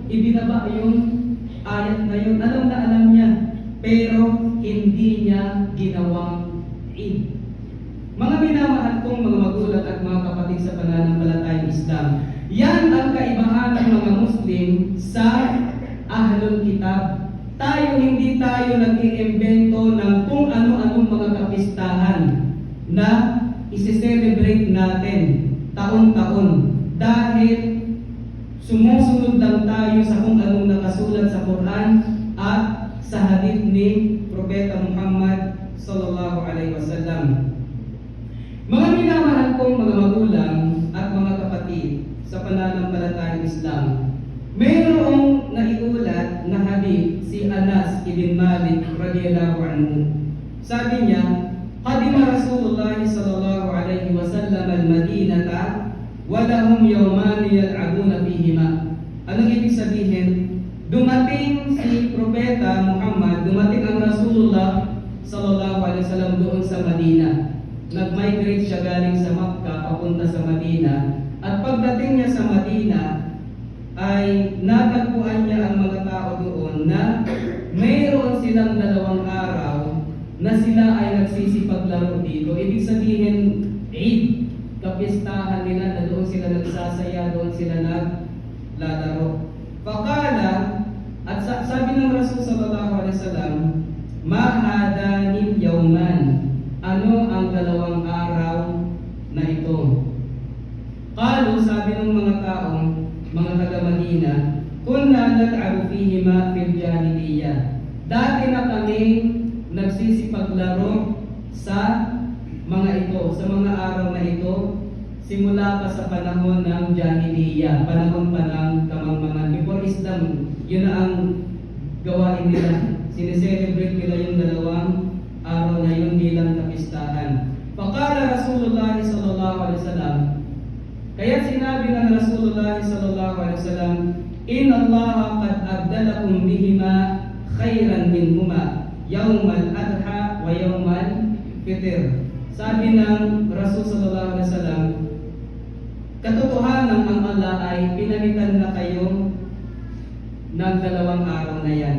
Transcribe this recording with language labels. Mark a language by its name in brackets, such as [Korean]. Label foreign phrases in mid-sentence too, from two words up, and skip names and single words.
[Filipino] Ibinaba yung ayat na yun. Alam niya. Pero hindi niya ginawang Eid. Mga minamahal kong mga magulang at mga kapatid sa pananampalatayang Islam, yan ang kaibahan ng mga Muslim sa [Arabic] أهل الكتاب. [Filipino] Hindi tayo nag-iimbento ng kung ano-anong mga kapistahan na isi-celebrate natin taon-taon dahil sumusunod lang tayo sa kung anong nakasulat sa Quran at sa hadith ni Propeta Muhammad [Arabic] صلى الله عليه وسلم. [Filipino] Mga minamahal kong mga magulang at mga kapatid sa pananampalatayang Islam, mayroong naiulat na hadith si Anas ibn Malik [Arabic] رضي الله عنه. [Filipino] Sabi niya, [Arabic] قدم رسول الله صلى الله عليه وسلم المدينة ولهم يومان يلعبون فيهما. [Filipino] Anong ibig sabihin? Dumating si Propeta Muhammad, dumating ang Rasulullah [Arabic] صلى الله عليه وسلم [Filipino] doon sa Madina. Nag-migrate siya galing sa Makkah papunta sa Madina. At pagdating niya sa Madina, ay natagpuan niya ang mga tao doon na mayroon silang 2 araw na sila ay nagsisipaglaro dito. Ibig sabihin, Eid, kapistahan nila na doon sila nagsasaya, doon sila naglalaro. [Arabic] Fakala, [Filipino] at sabi ng Rasul [Arabic] صلى الله عليه وسلم، ما هذان اليومان, [Filipino] ano ang 2 araw na ito? Qalu, sabi ng mga taong, mga taga-Madina, [Arabic] كنا نلعب فيهما في الجاهلية. [Filipino] Dati na kami nagsisipaglaro sa mga ito, sa mga araw na ito, simula pa sa panahon ng Jahiliyyah, panahon pa ng kamangmangan. [English] Before Islam, [Filipino] yun na ang gawain nila. Sineselebrate nila yung 2 araw na yun bilang kapistahan. [Arabic] فقال رسول الله صلى الله عليه وسلم, [Filipino] kaya sinabi ng [Arabic] رسول الله صلى الله عليه وسلم، إن الله قد أبدلكم بهما خيرا منهما يوم الأضحى ويوم الفطر. [Filipino] Sabi ng Rasul [Arabic] صلى الله عليه وسلم, [Filipino] katotohanan ang Allah ay pinalitan na kayo ng 2 araw na yan.